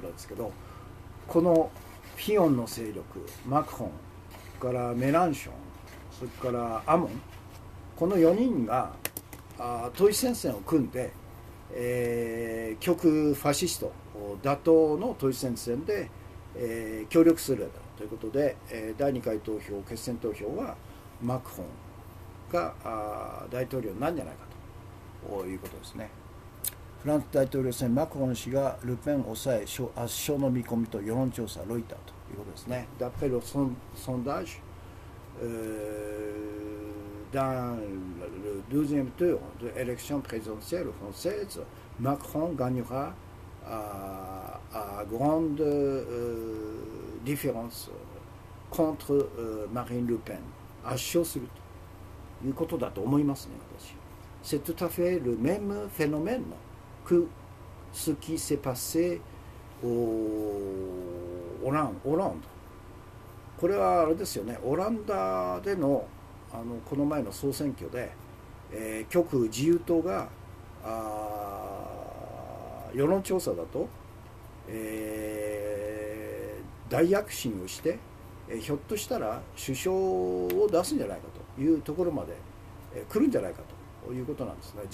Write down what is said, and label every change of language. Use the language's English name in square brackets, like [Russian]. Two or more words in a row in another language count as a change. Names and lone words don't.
[Japanese] なんですけど、このフィオンの勢力、マクロン、それからメランション、それからアモン、この4人が統一戦線を組んで、極右ファシスト打倒の統一戦線で、協力するということで、第2回投票、決選投票はマクロンが大統領になるんじゃないかということですね。フランス大統領選、マクロン氏がルペンを抑え圧勝の見込みと世論調査、ロイターということですね。 [French] D'après le sondage, dans le deuxième tour de l'élection présidentielle française, Macron gagnera à grande différence contre Marine Le Pen. [Japanese] 圧勝するということだと思いますね、 [French] 私。C'est tout à fait le même phénomène que ce qui s'est passé au Hollande。 [Japanese] これはあれですよね、オランダでのこの前の総選挙で、極右自由党が世論調査だと、大躍進をして、ひょっとしたら首相を出すんじゃないかというところまで、来るんじゃないかということなんですね。